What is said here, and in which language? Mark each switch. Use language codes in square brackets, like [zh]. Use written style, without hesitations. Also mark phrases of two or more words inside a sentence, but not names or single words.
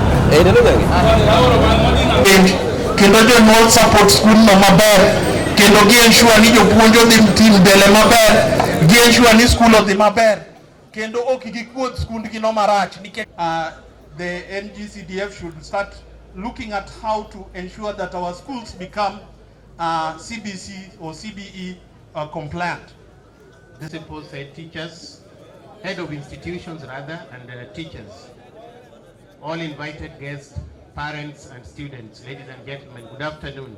[luo] kendo jonyuol [en] support school [luo] no maber, kendo gi ensure ni jopuonj odhi mbele maber, gi ensure ni school odhi maber, kendo ok gikuodh skundgi no marach. [en] The NGCDF should start looking at how to ensure that our schools become CBC or CBE compliant. The principals, head teachers, head of institutions rather, and teachers, all invited guests, parents and students, ladies and gentlemen, good afternoon.